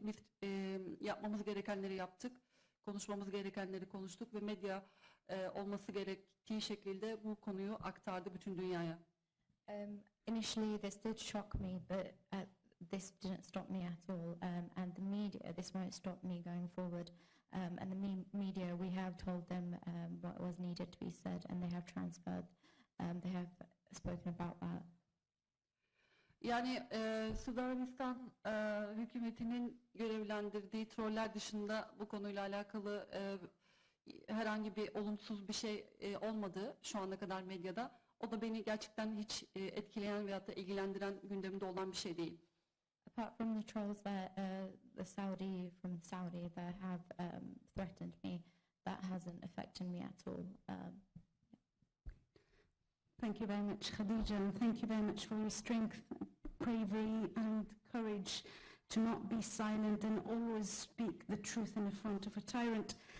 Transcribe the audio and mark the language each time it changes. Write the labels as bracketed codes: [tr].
[tr] Biz yapmamız gerekenleri yaptık. Konuşmamız gerekenleri konuştuk ve medya olması gerektiği şekilde bu konuyu aktardı bütün dünyaya. [en] Initially this did shock me, but this didn't stop me at all, and the media, this won't stop me going forward, and the media, we have told them what was needed to be said, and they have transferred, they have spoken about that. [tr] Yani Suudi Arabistan hükümetinin görevlendirdiği troller dışında bu konuyla alakalı herhangi bir olumsuz bir şey olmadı şu ana kadar medyada. O da beni gerçekten hiç etkileyen veyahut da ilgilendiren gündeminde olan bir şey değil. [en] Apart from the trolls that Saudi that have threatened me, that hasn't affected me at all. Thank you very much, Khadija, and thank you very much for your strength, bravery and courage to not be silent and always speak the truth in the front of a tyrant.